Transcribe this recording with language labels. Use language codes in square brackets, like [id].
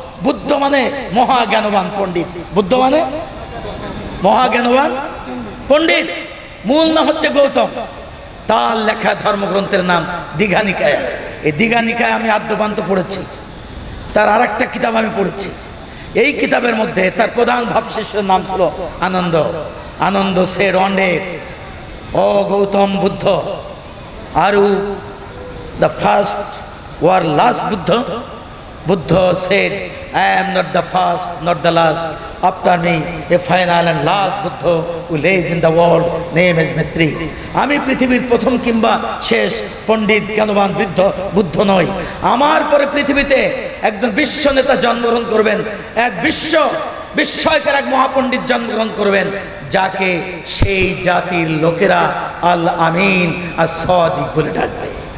[bn] বুদ্ধ মানে মহাজ্ঞানবান পণ্ডিত, বুদ্ধ মানে মহাজ্ঞানবান পণ্ডিত, মূল নাম হচ্ছে গৌতম। তার লেখা ধর্মগ্রন্থের নাম দীঘা নিকায়। এই দীঘা নিকায় আমি আদ্যপান্ত পড়েছি, তার আরেকটা কিতাব আমি পড়েছি। এই কিতাবের মধ্যে তার প্রধান ভাবশিষ্যের নাম ছিল আনন্দ। [en] Ananda said one day, [bn] O Gautam Buddha, [en] Are you the first or last Buddha? Buddha said, I am not the first, not the last. After me, a final and last Buddha who lays in the world, name is Maitri. [bn] আমি পৃথিবীর প্রথম কিংবা শেষ পণ্ডিত জ্ঞানবান বৃদ্ধ বুদ্ধ নই। আমার পরে পৃথিবীতে একজন বিশ্ব নেতা জন্মগ্রহণ করবেন, এক বিস্ময়কর এক মহাপণ্ডিত জন্মগ্রহণ করবেন, যাকে সেই জাতির লোকেরা আল আমিন আর সাদিক বলে ডাকবে।